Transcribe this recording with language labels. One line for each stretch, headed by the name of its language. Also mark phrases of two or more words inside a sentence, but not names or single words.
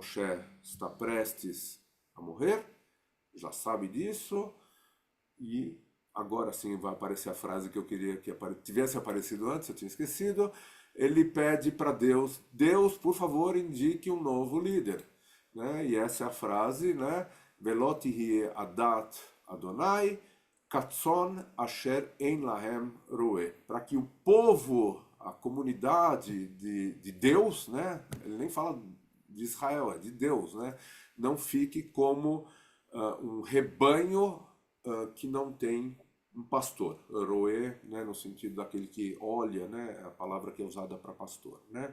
Portuguese: Moshe está prestes a morrer, já sabe disso, e agora sim vai aparecer a frase que eu queria que tivesse aparecido antes, eu tinha esquecido. Ele pede para Deus, Deus, por favor, indique um novo líder. Né? E essa é a frase, né?
Hebrew: ולא תהיה עדת אדוני כצאן אשר אין להם רועה.
Portuguese: Para que o povo, a comunidade de Deus, né? Ele nem fala de Israel, é de Deus, né? Não fique como um rebanho que não tem um pastor. Roe, né? No sentido daquele que olha, né? É a palavra que é usada para pastor, né?